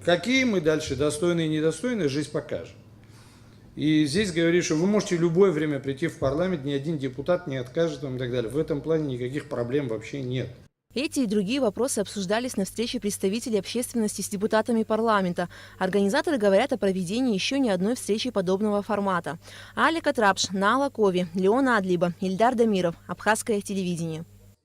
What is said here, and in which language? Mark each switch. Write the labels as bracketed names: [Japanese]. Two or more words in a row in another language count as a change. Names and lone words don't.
[Russian] Какие мы дальше, достойные и недостойные, жизнь покажет. И здесь говорит, что вы можете в любое время прийти в парламент, ни один депутат не откажет вам и так далее. В этом плане никаких проблем вообще нет. Эти и другие вопросы обсуждались на встрече представителей общественности с депутатами парламента. Организаторы говорят о проведении еще ни одной встречи подобного формата. Алика Трапш, Нала Кови, Леона Адлиба, Ильдар Дамиров. Абхазское телевидение.